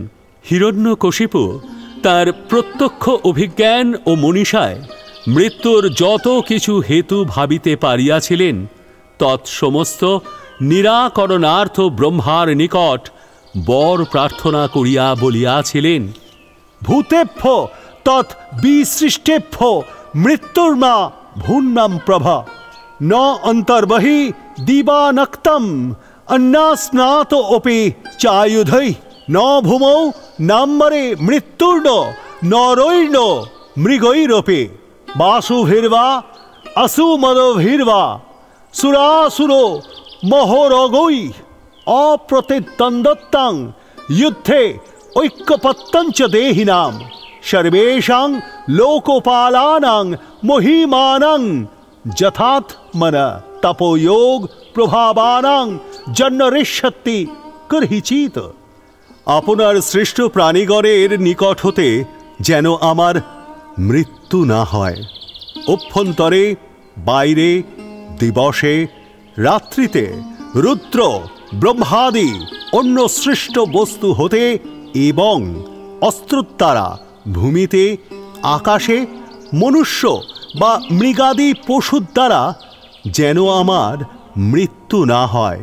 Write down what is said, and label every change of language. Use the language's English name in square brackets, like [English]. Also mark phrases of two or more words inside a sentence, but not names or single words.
[Bangla] হিরণ্যকশিপু তার প্রত্যক্ষ অভিজ্ঞান ও মনীষায় মৃত্যুর যত কিছু হেতু ভাবিতে পারিয়াছিলেন তৎসমস্ত নিরাকরণার্থ ব্রহ্মার নিকট বর প্রার্থনা করিয়া বলিয়াছিলেন, [Sanskrit] ভূতেভ্য তৎ বিসৃষ্টেভ্য মৃত্যুর্মা ভূন্নাম প্রভা ন অন্তর্বহি দিবানক্তম অন্নাস্নাত অপি চায়ুধৈ ন ভূমৌ নাম্বরে মৃত্যুর্ণ নরৈর্ণ মৃগৈরপি বাসুভির্বা অসুমদভির্বা সুরাসুরো মহোরগৈ অপ্রতিদ্বন্দ্বতাং যুদ্ধে ঐক্যপত্যঞ্চ দেহিনাম সর্বেষাং লোকপালানাং মহিমানাং যথাত্মন তপোয়োগ প্রভাবানাং জন্মরিষ্যতি কর্হিচিত। [Bangla] আপনার সৃষ্ট প্রাণীগণের নিকট হতে যেন আমার মৃত্যু না হয়। অভ্যন্তরে, বাইরে, দিবসে, রাত্রিতে রুদ্র ব্রহ্মাদি অন্য সৃষ্ট বস্তু হতে এবং অস্ত্রোত্তারা ভূমিতে, আকাশে, মনুষ্য বা মৃগাদি পশুর দ্বারা যেন আমার মৃত্যু না হয়।